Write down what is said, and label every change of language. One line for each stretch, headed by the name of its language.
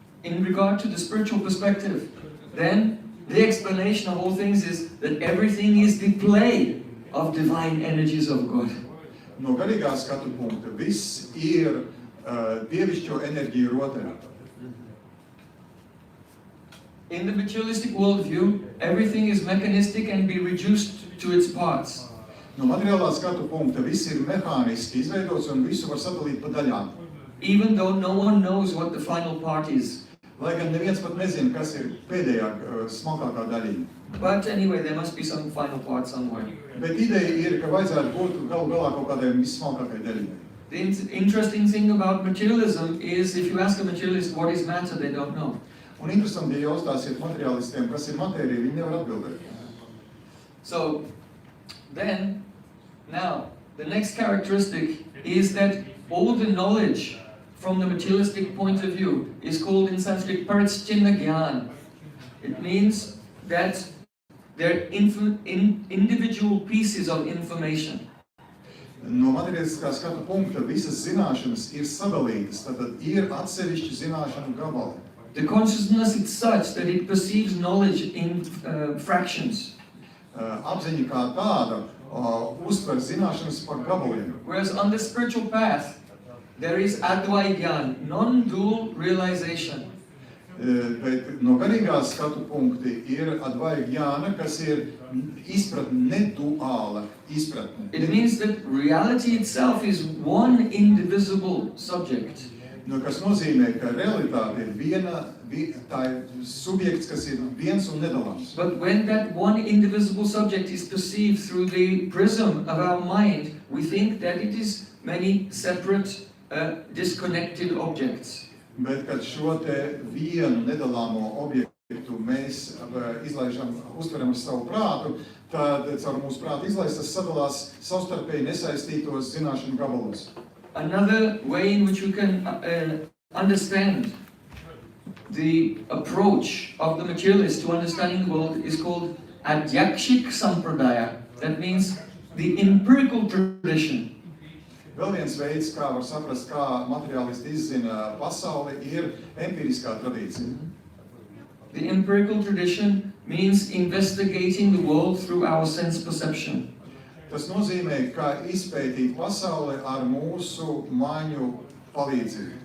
English: In regard to the spiritual perspective, then the explanation of all things is that everything is the play of divine energies of God.
Latvian: No garīgā skatu punkta viss ir dievišķo enerģiju rotaļā.
English: In the materialistic worldview, everything is mechanistic and be reduced to its parts.
Latvian: No materiālā skatu punkta viss ir mehāniski izveidots un visu var sadalīt pa daļām.
English: Even though no one knows what the final part is.
Latvian: Lai gan neviens pat nezina, kas ir pēdējā smalkākā daļiņa.
English: But anyway, there must be some final part somewhere.
Latvian: Bet ideja ir, ka vajadzētu būt galu galā kaut kādai vissmalkākai daļiņai.
English: The interesting thing about materialism is if you ask a materialist what is matter, they don't know.
Latvian: Un interesanti, ja jautājsiet materiālistiem, kas ir matērija, viņi nevar atbildēt.
English: So, then, now, the next characteristic is that all the knowledge from the materialistic point of view is called in Sanskrit Parichinna Gyan. It means that they're individual pieces of information.
Latvian: No materiālistiskā skatu punkta visas zināšanas ir sadalītas, tātad ir atsevišķi zināšanu gabali.
English: The consciousness is such that it perceives knowledge in fractions.
Latvian: Apziņa kā tāda uztver zināšanas par gabaliem.
English: Whereas on the spiritual path, there is advaigyan, non-dual realization.
Latvian: Bet no garīgā skatu punkti ir advaigyan, kas ir izpratne, neduāla izpratne.
English: It means that reality itself is one indivisible subject.
Latvian: No, kas nozīmē, ka realitāte ir tā ir subjekts, kas ir viens un nedalāms.
English: But when that one indivisible subject is perceived through the prism of our mind, we think that it is many separate, disconnected objects.
Latvian: Bet, kad šo te vienu nedalāmo objektu mēs izlaižam, uztveram ar savu prātu, tad caur mūsu prātu izlaistas sadalās savstarpēji nesaistītos zināšanu gabalos.
English: Another way in which you can understand the approach of the materialist to understanding the world is called adhyakshik sampradaya. That means the empirical tradition.
Latvian: Vēl viens veids, kā var saprast, kā materiālisti izzina pasauli, ir empiriskā tradīcija.
English: The empirical tradition means investigating the world through our sense perception.
Latvian: Tas nozīmē, ka izpētīt pasauli ar mūsu maņu palīdzību.